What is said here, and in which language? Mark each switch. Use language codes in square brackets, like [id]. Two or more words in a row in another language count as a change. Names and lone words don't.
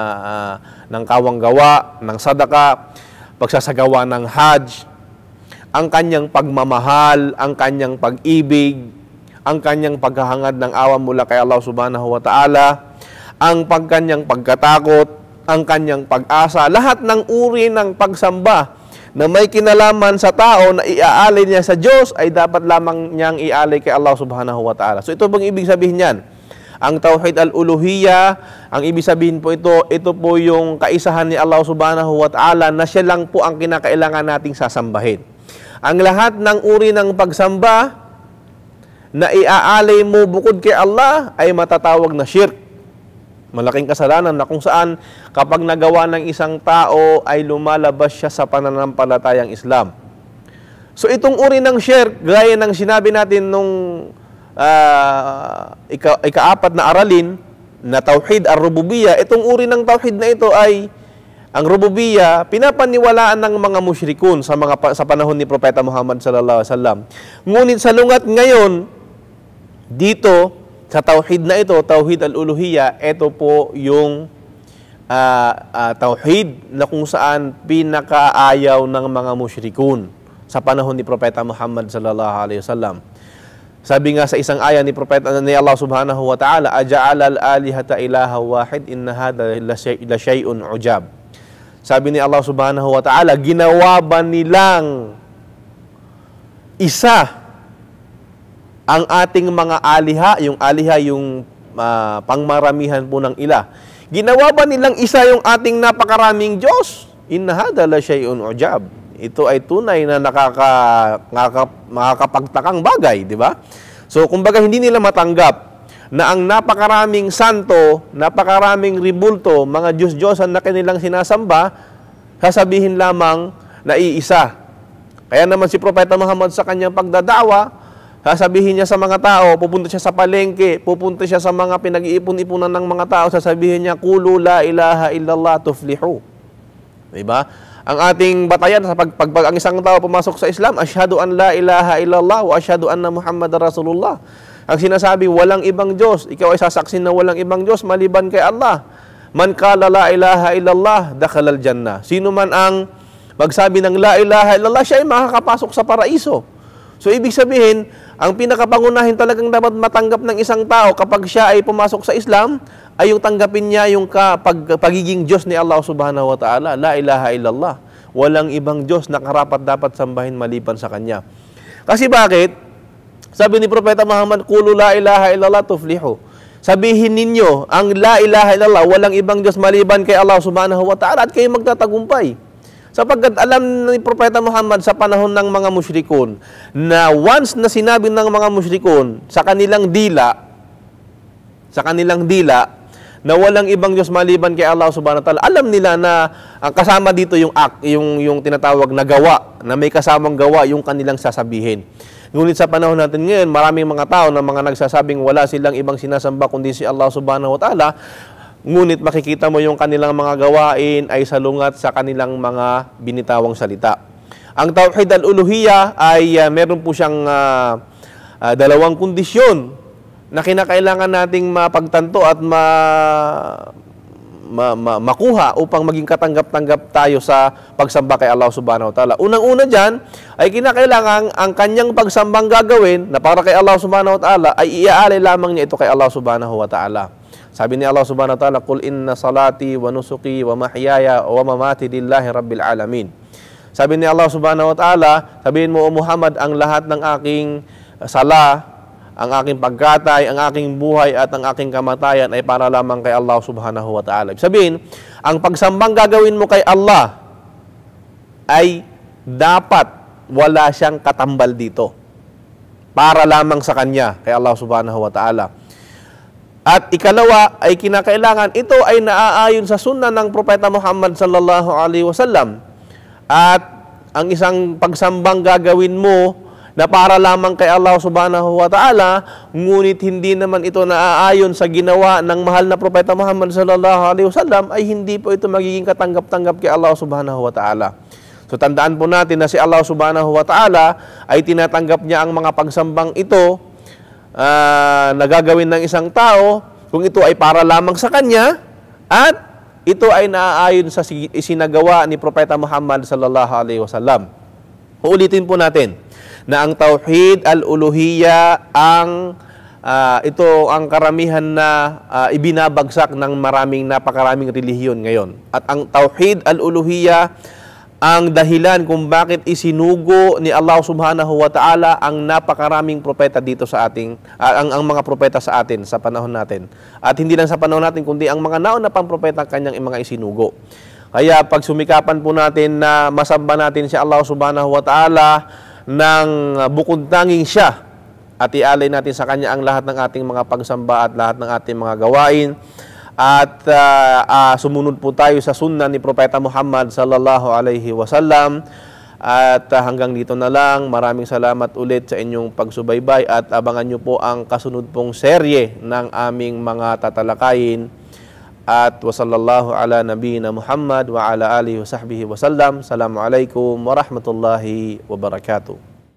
[tl] kawanggawa, ng sadaka, pagsasagawa ng hajj, ang kanyang pagmamahal, ang kanyang pag-ibig, ang kanyang paghahangad ng awa mula kay Allah [ar] سبحانه وتعالى, [tl] ang kanyang pagkatakot, ang kanyang pag-asa, lahat ng uri ng pagsamba na may kinalaman sa tao na iaalay niya sa Diyos ay dapat lamang niyang iaalay kay Allah [ar] سبحانه وتعالى. [tl] So ito bang ibig sabihin niyan? Ang [ar] توحيد الألوهية, [tl] ang ibig sabihin po ito po yung kaisahan ni Allah [ar] سبحانه وتعالى [tl] na siya lang po ang kinakailangan nating sasambahin. Ang lahat ng uri ng pagsamba na iaalay mo bukod kay Allah ay matatawag na shirk. Malaking kasalanan na kung saan kapag nagawa ng isang tao ay lumalabas siya sa pananampalatayang Islam. So itong uri ng shirk, gaya ng sinabi natin nung ika-4 na aralin na [ar] توحيد الربوبية, [tl] itong uri ng Tauhid na ito ay ang Rububiyya, pinapaniwalaan ng mga musyrikun sa panahon ni Propeta Muhammad [ar] صلى الله عليه وسلم. [tl] Ngunit sa lungat ngayon, Dito, sa tauhid na ito, [ar] توحيد الألوهية, [tl] ito po yung tauhid na kung saan pinakaayaw ng mga musyrikun sa panahon ni Propeta Muhammad [ar] صلى الله عليه وسلم. [tl] Sabi nga sa isang aya ni Propeta ni Allah [ar] سبحانه وتعالى, أجعل الآلهة إلها واحدا إن هذا لشيء عجاب. [tl] Sabi ni Allah [ar] سبحانه وتعالى, [tl] ginawa ba nilang isa ang ating mga aliha, yung aliha yung pangmaramihan po ng ila. Ginawa ba nilang isa yung ating napakaraming Diyos? [ar] إن هذا لشيء عجاب. [tl] Ito ay tunay na nakakapagtakang bagay, di ba? So, kumbaga hindi nila matanggap na ang napakaraming santo, napakaraming ribulto, mga Diyos-Diyosan na kanilang sinasamba, sasabihin lamang na iisa. Kaya naman si Propeta Muhammad sa kanyang pagdadawa, sasabihin niya sa mga tao, pupunta siya sa palengke, pupunta siya sa mga pinag-iipon-ipunan ng mga tao, sasabihin niya, [ar] "قولوا لا إله إلا الله تفلحوا." [tl] Diba? Ang ating batayan sa pag ang isang tao pumasok sa Islam, [ar] أشهد أن لا إله إلا الله وأشهد أن محمدا رسول الله. [tl] Ang sinasabi, walang ibang Diyos. Ikaw ay sasaksin na walang ibang Diyos maliban kay Allah. [ar] من قال لا إله إلا الله دخل الجنة. [tl] Sino man ang magsabi ng [ar] لا إله إلا الله, [tl] siya ay makakapasok sa paraiso. So, ibig sabihin, ang pinakapangunahin talagang dapat matanggap ng isang tao kapag siya ay pumasok sa Islam, ay yung tanggapin niya yung pagiging Diyos ni Allah [ar] سبحانه وتعالى. لا إله إلا الله. [tl] Walang ibang Diyos na karapat dapat sambahin maliban sa Kanya. Kasi bakit? Sabi ni Propeta Muhammad, [ar] "قولوا لا إله إلا الله تفلحوا." [tl] Sabihin ninyo, ang [ar] لا إله إلا الله, [tl] walang ibang Diyos maliban kay Allah [ar] سبحانه وتعالى [tl] at kayo magtatagumpay. Sapagkat alam ni Propeta Muhammad sa panahon ng mga musyrikun na once na sinabi ng mga musyrikun sa kanilang dila na walang ibang Diyos maliban kay Allah [ar] سبحانه وتعالى, [tl] alam nila na ang kasama dito yung act, yung tinatawag na gawa, na may kasamang gawa yung kanilang sasabihin. Ngunit sa panahon natin ngayon, maraming mga tao na mga nagsasabing wala silang ibang sinasamba kundi si Allah [ar] سبحانه وتعالى, [tl] ngunit makikita mo yung kanilang mga gawain ay salungat sa kanilang mga binitawang salita. Ang [ar] توحيد الألوهية [tl] ay meron po siyang dalawang kondisyon na kinakailangan nating mapagtanto at makuha upang maging katanggap-tanggap tayo sa pagsamba kay Allah [ar] سبحانه وتعالى. [tl] Unang-una dyan ay kinakailangan ang kanyang pagsambang gagawin na para kay Allah [ar] سبحانه وتعالى [tl] ay iaalay lamang niya ito kay Allah [ar] سبحانه وتعالى. [tl] Sabi ni Allah [ar] سبحانه وتعالى, "قل إن صلاتي ونسكي ومحياي ومماتي لله رب العالمين." [tl] Sabi ni Allah [ar] سبحانه وتعالى, [tl] sabihin mo, "O Muhammad, ang lahat ng aking sala, ang aking pagkatay, ang aking buhay at ang aking kamatayan ay para lamang kay Allah [ar] سبحانه وتعالى." [tl] Sabihin, ang pagsambang gagawin mo kay Allah ay dapat wala siyang katambal dito. Para lamang sa Kanya, kay Allah [ar] سبحانه وتعالى. [tl] At ikalawa ay kinakailangan, ito ay naaayon sa sunna ng Propeta Muhammad [ar] صلى الله عليه وسلم. [tl] At ang isang pagsambang gagawin mo na para lamang kay Allah [ar] سبحانه وتعالى, [tl] ngunit hindi naman ito naaayon sa ginawa ng mahal na Propeta Muhammad [ar] صلى الله عليه وسلم, [tl] ay hindi po ito magiging katanggap-tanggap kay Allah [ar] سبحانه وتعالى. [tl] So tandaan po natin na si Allah [ar] سبحانه وتعالى [tl] ay tinatanggap niya ang mga pagsambang ito na gagawin ng isang tao kung ito ay para lamang sa Kanya at ito ay naaayon sa isinagawa ni Propeta Muhammad [ar] صلى الله عليه وسلم. [tl] Uulitin po natin na ang [ar] توحيد الألوهية [tl] ito ang karamihan na ibinabagsak ng napakaraming relihiyon ngayon. At ang [ar] توحيد الألوهية [tl] ang dahilan kung bakit isinugo ni Allah [ar] سبحانه وتعالى [tl] ang napakaraming propeta dito sa ating, ang mga propeta sa atin sa panahon natin. At hindi lang sa panahon natin, kundi ang mga nauna pang propeta kanyang mga isinugo. Kaya pag sumikapan po natin na masamba natin si Allah [ar] سبحانه وتعالى [tl] ng bukod tanging siya at ialay natin sa Kanya ang lahat ng ating mga pagsamba at lahat ng ating mga gawain. At sumunod po tayo sa sunna ni Propeta Muhammad [ar] صلى الله عليه وسلم. [tl] At hanggang dito na lang. Maraming salamat ulit sa inyong pagsubaybay at abangan nyo po ang kasunod pong serye ng aming mga tatalakayin. [ar] At وصلى الله على نبينا محمد وعلى آله وصحبه وسلم. السلام عليكم ورحمة الله وبركاته.